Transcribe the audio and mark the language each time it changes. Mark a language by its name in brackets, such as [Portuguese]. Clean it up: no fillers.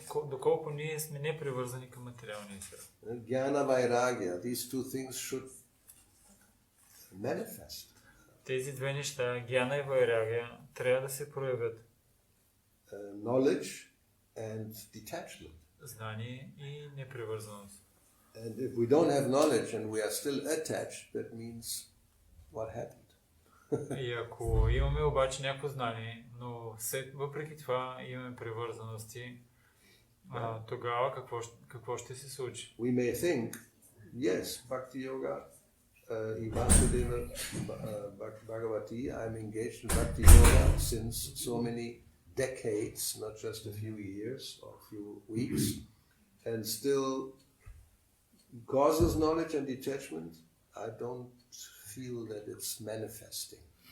[Bulgarian] Доколко ние сме непривързани към материалния свят. [English] Jnana Vairagya, these two things should manifest. [Bulgarian] Тези две неща, гьяна и вайрагия, трябва да се проявят. [English] Knowledge and detachment. [Bulgarian] Знание и непривързаност. [English] And if we don't have knowledge and we are still attached, that means what happened? [Bulgarian] И ако имаме обаче някакво знание, но въпреки това имаме привързаности, тогава какво ще се случи? [English] We may think yes, Bhakti Yoga, Vasudeva Bhagavati, I'm engaged in Bhakti Yoga since so many decades, not just a few years or a few weeks, and still causes knowledge and detachment, I don't feel that it's manifesting.